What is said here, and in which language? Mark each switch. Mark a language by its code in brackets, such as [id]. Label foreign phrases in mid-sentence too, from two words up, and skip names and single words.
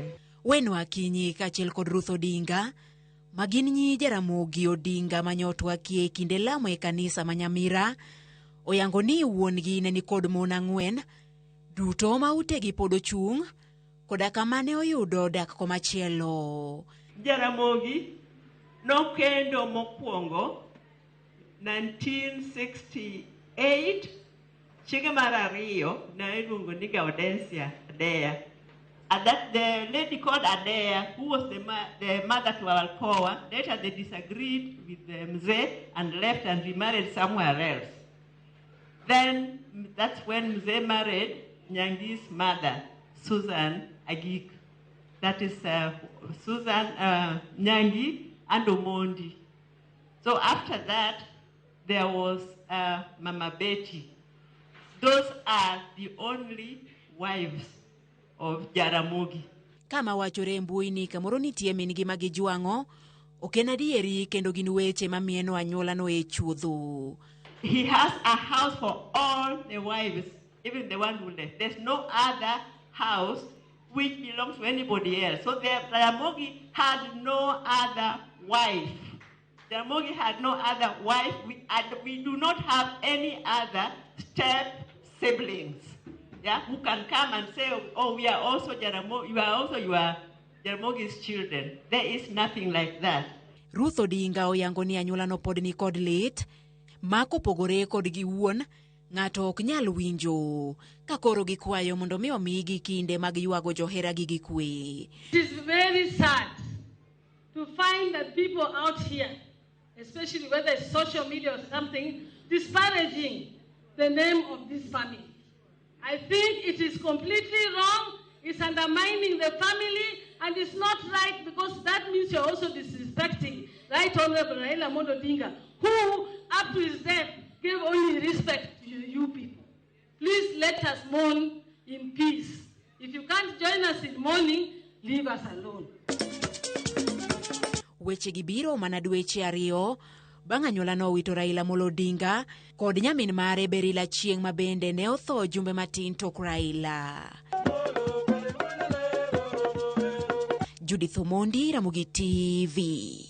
[luo] Weno Akinyi kaachiel kod Ruth Odinga magin nyi Jaramogi Odinga manyotwakie e kinde lamo e kanisa ma Nyamira oyango ni wuongi ne ni kod mon ang'wen duto ma utegi pod ochung' koda kamane oyudo dak komachielo. Jaramogi nokendo mokwongo 1968 chiege mar ariyo na iluongo ni Gaudensia Adea. [en] And that the lady called Adea, who was the mother to Alcoa, later they disagreed with Mzee and left and remarried somewhere else. Then that's when Mzee married Nyangi's mother, Susan Agik. That is Susan Nyangi and Omondi. So after that, there was Mama Betty. Those are the only wives of Jaramogi. [luo] Kama wachore mbui ni kamoro nitie min gi magijwang'o oken adieri kendo gin weche mamieno anyuola no e chuodho. [en] He has a house for all the wives, even the one who left. There's no other house which belongs to anybody else. So Jaramogi had no other wife. Jaramogi had no other wife. We do not have any other step siblings, yeah, who can come and say, oh, we are also Jaramogi, you are also Jaramogi's children. There is nothing like that. [luo] Ruth Odinga oyango ni anyuola no pod ni kod lit mako pogore kod gi wuon ng'ato ok nyal winjo kakoro gikwayo mondo mi omigi kinde mag yuago johera gi kwe. [en] It is very sad to find that people out here, especially whether it's social media or something, disparaging the name of this family. I think it is completely wrong. It's undermining the family, and it's not right, because that means you're also disrespecting Right Honorable Raila Amolo Odinga, who, up to his death, gave only respect to you people. Please let us mourn in peace. If you can't join us in mourning, leave us alone. [luo] Weche gibiro mana dweche ariyo bang' anyuolano wito Raila Amolo Odinga kod nyamin mare Berila Chieng' ma bende ne otho jumbe matin tok Raila. Judith Omondi, Ramogi TV.